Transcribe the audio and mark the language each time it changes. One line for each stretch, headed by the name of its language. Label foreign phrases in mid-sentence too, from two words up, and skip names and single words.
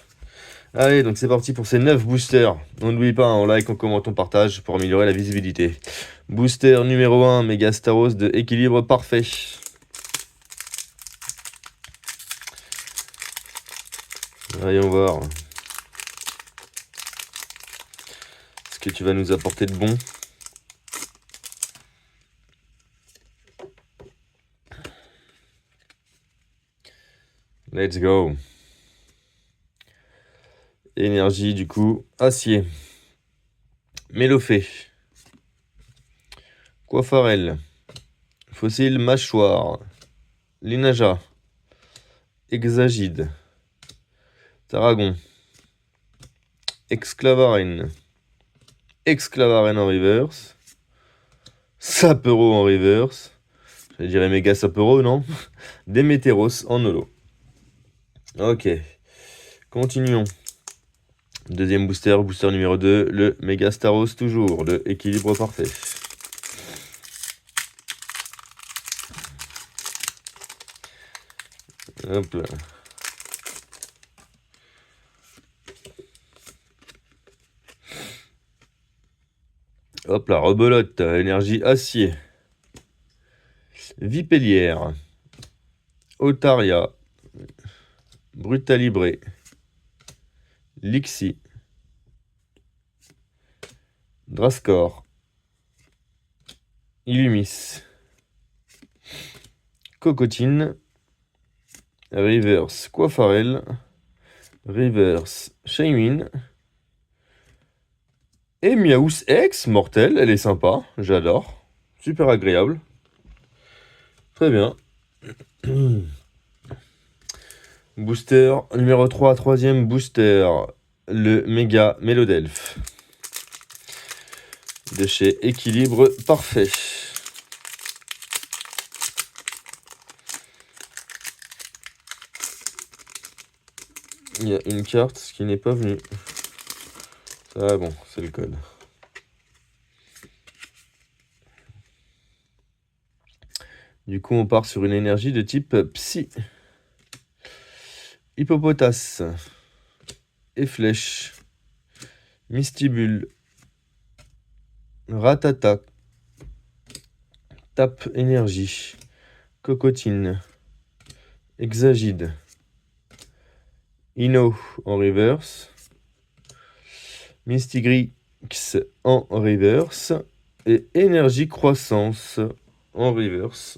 French: Allez, donc c'est parti pour ces 9 boosters. On n'oublie pas, on like, on commente, on partage pour améliorer la visibilité. Booster numéro 1, Megastaros de équilibre parfait. Voyons voir ce que tu vas nous apporter de bon.
English: Let's go.
French: Énergie, du coup, acier. Mélophée. Coiffarel. Fossile mâchoire. Linaja. Hexagide. Tarragon. Exclavarène. Exclavarène en reverse. Sapero en reverse. Je dirais méga Sapero, non? Démétéros en holo. Ok. Continuons. Deuxième booster, booster numéro 2, le Megastaros toujours, le équilibre parfait. Hop là. Hop là, rebelote, énergie acier. Vipellière. Otaria. Brutalibré. Lixi. Drascor. Illumis. Cocotine. Reverse Coiffarel. Reverse Shaymin. Et Miaous X, mortel, elle est sympa, j'adore. Super agréable. Très bien. Booster numéro 3, troisième booster, le méga Mélodelphe. De chez Équilibre Parfait. Il y a une carte qui n'est pas venue. Ah bon, c'est le code. Du coup, on part sur une énergie de type Psy. Hippopotas. Efflèche. Mystibule. Ratata. Tape énergie. Cocotine. Hexagide. Ino en reverse. Mystigrix en reverse. Et énergie croissance en reverse.